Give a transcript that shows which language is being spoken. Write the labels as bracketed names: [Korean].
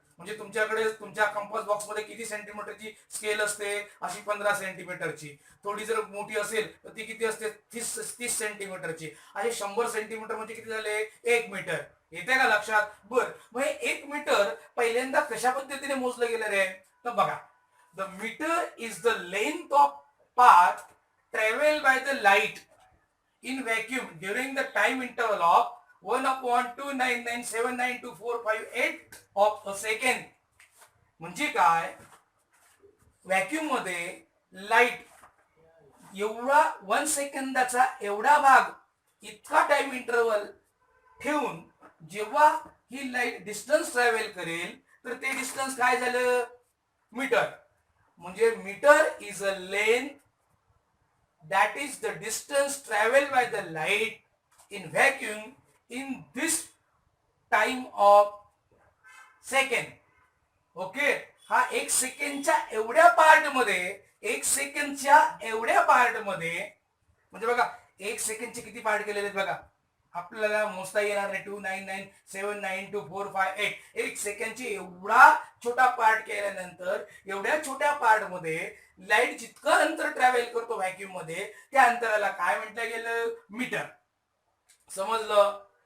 [Marathi] म्हणजे तुमच्याकडे तुमच्या कंपास बॉक्स मध्ये किती सेंटीमीटरची स्केल असते? अशी 15 सेंटीमीटरची. थोडी जर मोठी असेल तर ती किती असते? 30 सेंटीमीटरची. असे 100 सेंटीमीटर म्हणजे किती झाले? 1 मीटर. येते का लक्षात? बर, मग 1 मीटर पहिल्यांदा कशा पद्धतीने मोजलं गेलं रे? तर बघा, [English] The metre is the length of path travel by the light in vacuum during the time interval of 1/299792458 of a second. [Marathi] म्हणजे काय? व्हॅक्यूम मध्ये लाईट एवढा 1 सेकंदाचा एवढा भाग इतका टाइम इंटरवल ठेवून जेव्हा ही लाईट डिस्टन्स ट्रॅव्हल करेल तर ते डिस्टन्स काय झालं? मीटर. [English] म्हणजे metre is a length that is the distance traveled by the light in vacuum in this time of second. [Marathi] Okay, हा 1 सेकंडच्या एवढ्या पार्ट मध्ये, 1 सेकंडच्या एवढ्या पार्ट मध्ये, म्हणजे बघा 1 सेकंडचे किती पार्ट केलेले आहेत बघा, आपल्याला मोजता येणार नाही. 299792458. 1 सेकंडची एवढा छोटा पार्ट केल्यानंतर एवढ्या छोट्या पार्ट मध्ये लाईट जितकं अंतर ट्रॅव्हल करतो व्हॅक्यूम मध्ये, त्या अंतराला काय म्हटलं गेलं? मीटर. समजलं?